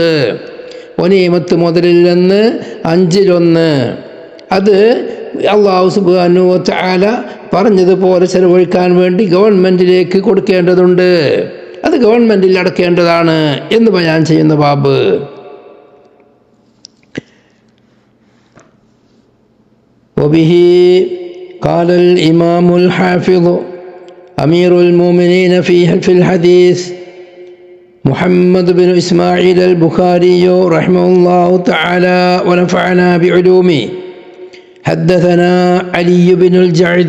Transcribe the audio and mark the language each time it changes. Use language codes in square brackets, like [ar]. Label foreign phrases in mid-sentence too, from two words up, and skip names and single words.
[ml] ഒനീമത്ത് മുതലിൽ നിന്ന് 5-1 അത് [ar] الله سبحانه وتعالى [ml] പറഞ്ഞതുപോലെ ചെലവഴിക്കാൻ വേണ്ടി ഗവൺമെൻറ്റിലേക്ക് കൊടുക്കേണ്ടതുണ്ട്, അത് ഗവൺമെൻറ്റിൽ അടക്കേണ്ടതാണ് എന്ന് ബയാൻ ചെയ്യുന്ന ബാബ്. [ar] വബിഹി قال الإمام الحافظ أمير المؤمنين في الحديث محمد بن إسماعيل البخاري رحمه الله تعالى ونفعنا بعلومه حدثنا علي بن الجعد